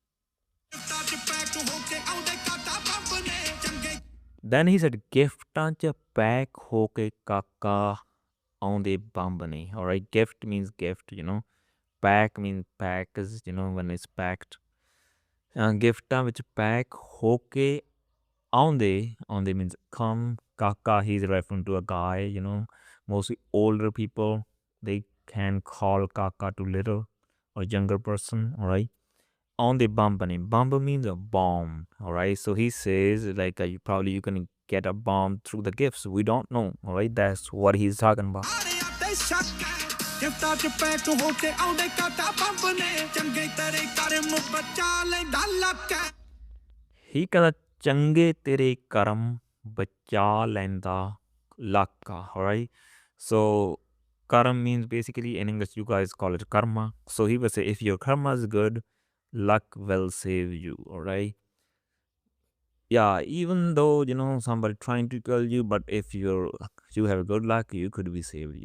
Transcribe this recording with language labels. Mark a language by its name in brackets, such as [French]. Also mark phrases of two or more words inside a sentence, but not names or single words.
[English] Then he said, [Punjabi] giftaਂ ਚ pack ਹੋ ਕੇ ਕਾਕਾ ਆਉਂਦੇ ਬੰਬ ਨੇ. [English] All right, gift means gift, pack means pack is, when it's packed. [Punjabi] Giftaਂ ਵਿੱਚ pack ਹੋ ਕੇ ਆਉਂਦੇ [English] means come. Kaka, he's referring to a guy, mostly older people. They can call kaka to little or younger person, all right? On the bambani. Bamba means a bomb, all right? So he says like you can get a bomb through the gifts. We don't know, all right? That's what he's talking about. [Punjabi] He ਕਹਿੰਦਾ ਚੰਗੇ ਤੇਰੇ ਕਰਮ ਬਚਾ ਲੈਂਦਾ ਲੱਕਾ, [English] all right? So karam means basically in English you guys call it karma. So he would say if your karma is good, luck will save you, all right? Yeah, even though somebody trying to kill you, but if you have good luck, you could be saved.